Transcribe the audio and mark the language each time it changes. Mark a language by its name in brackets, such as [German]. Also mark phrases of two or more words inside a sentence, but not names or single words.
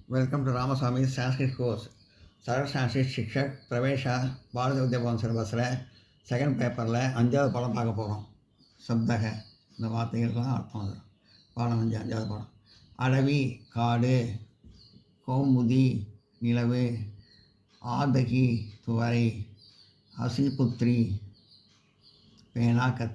[English] welcome to [Tamil] रामास्वामी संस्कृत कोर्स सरल संस्कृत शिक्षक प्रवेश பாரத வித்யாபவன் சிலபஸில் செகண்ட் பேப்பரில் 5வது பாடம் பார்க்க போகிறோம். சப்தக இந்த வார்த்தைகளுக்கெல்லாம் அர்த்தம் அது. பாடம் 5வது பாடம். அடவி காடு, கௌமுதி நிலவு, ஆதகி துவரை, ஹசிபுத்ரி பேனா